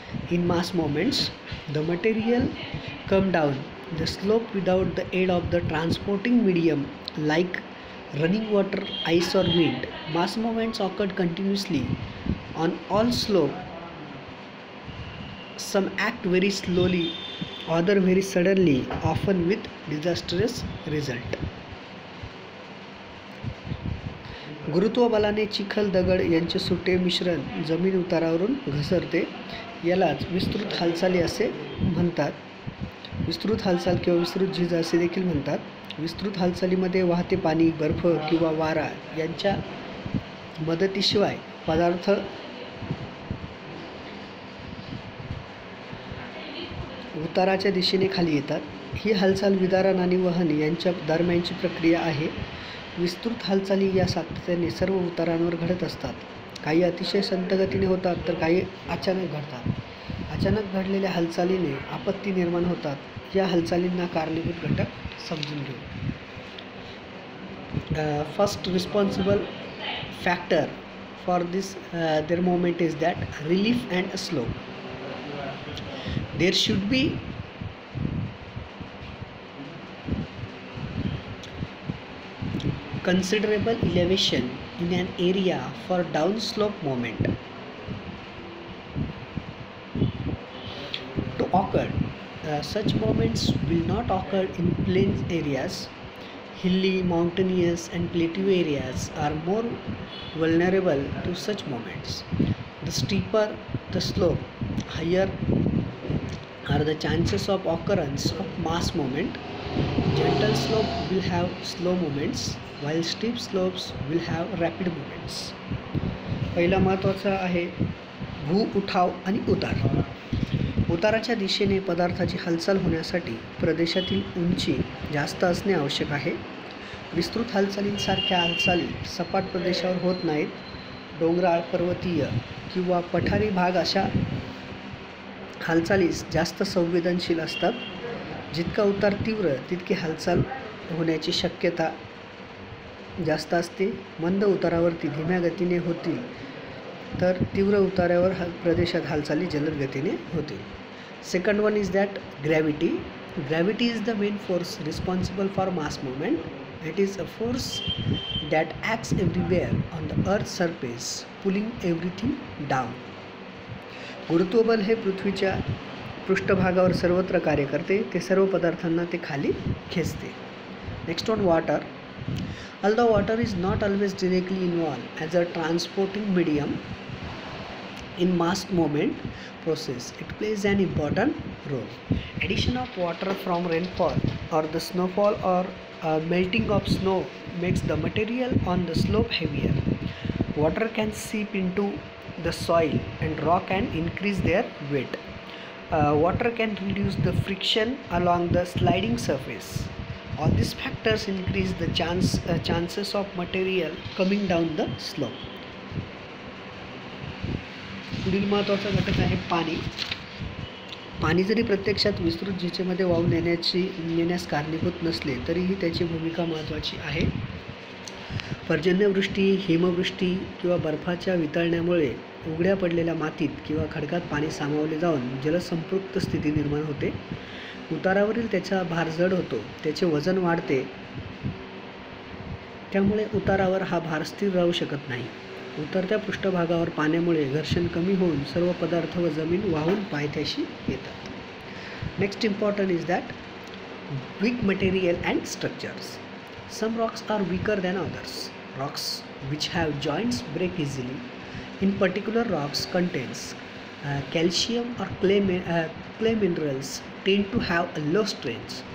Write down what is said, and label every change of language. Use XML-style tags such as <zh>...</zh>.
<en>In mass movements, the material come down the slope without the aid of the transporting medium like running water, ice or wind. Mass movements occurred continuously on all slopes. Some act very slowly, other very suddenly, often with disastrous result.</en> <mr>गुरुत्वबलाने चिखल दगड यांचे सुटे मिश्रण जमीन उतारावरून घसरते. यालाच विस्तृत हालचाली असे म्हणतात. विस्तृत हालचाल किंवा विस्तृत झीज असे देखील म्हणतात. विस्तृत हालचालीमध्ये वाहते पाणी, बर्फ किंवा वारा यांच्या मदतीशिवाय पदार्थ उताराच्या दिशेने खाली येतात. ही हालचाल विदारण आणि वहन यांच्या दरम्यानची प्रक्रिया आहे. विस्तृत हालचाली या सातत्याने सर्व उतारांवर घडत असतात. काही अतिशय संथ गतीने होतात तर काही अचानक घडतात. अचानक घडलेल्या हालचालीने आपत्ती निर्माण होतात. या हालचालींना कारणीभूत घटक समजून घेऊ.</mr> <en>First responsible factor for this their moment is that relief and slope. There should be considerable elevation in an area for downslope movement to occur. Such movements will not occur in plain areas. Hilly, mountainous and plateau areas are more vulnerable to such movements. The steeper the slope, higher are the chances of occurrence of mass movement. Gentle slope will have slow movements while steep slopes will have rapid movements.</en> <mr>पहिला महत्त्वाचा आहे भू उठाव आणि उतार. उताराच्या दिशेने पदार्थाची हालचाल होण्यासाठी प्रदेशातील उंची जास्त असणे आवश्यक आहे. विस्तृत हालचालींसारख्या हालचाली सपाट प्रदेशावर होत नाहीत. डोंगराळ, पर्वतीय किंवा पठारी भाग अशा हालचालीस जास्त संवेदनशील असतात. जितका उतार तीव्र तितकी हालचाल होण्याची शक्यता जास्त असते. मंद उतारावरती धीम्या गतीने होतील तर तीव्र उतारावर प्रदेशात हालचाली जलद गतीने होतील.</mr> <en>Second one is that gravity. Gravity is the main force responsible for mass movement. It is a force that acts everywhere on the earth's surface, pulling everything down.</en> <mr>गुरुत्वबल हे पृथ्वीच्या पृष्ठभागावर सर्वत्र कार्य करते. ते सर्व पदार्थांना ते खाली खेचते.</mr> <en>Next one water. Although water is not always directly involved as a transporting medium in mass movement process, it plays an important role. Addition of water from rainfall or the snowfall or melting of snow makes the material on the slope heavier. Water can seep into the soil and rock and increase their weight. Water can reduce the friction along the sliding surface. All these factors increase the chances of material coming down the slope.</en> <mr>पुढील महत्त्वाचा घटक आहे पाणी. पाणी जरी प्रत्यक्षात विस्तृत झिजेमध्ये वाहून नेण्यास कारणीभूत नसले तरीही त्याची भूमिका महत्त्वाची आहे. पर्जन्यवृष्टी, हिमवृष्टी किंवा बर्फाच्या वितळण्यामुळे उघड्या पडलेल्या मातीत किंवा खडकात पाणी सामावले जाऊन जलसंपृक्त स्थिती निर्माण होते. उतारावरील त्याचा भार जड होतो, त्याचे वजन वाढते, त्यामुळे उतारावर हा भार स्थिर राहू शकत नाही. उतरत्या पृष्ठभागावर पाण्यामुळे घर्षण कमी होऊन सर्व पदार्थ व जमीन वाहून पायथ्याशी येतात.</mr> <en>Next important is that weak material and structures. Some rocks are weaker than others. Rocks which have joints break easily. In particular, rocks contains calcium or clay minerals tend to have a low strength.</en>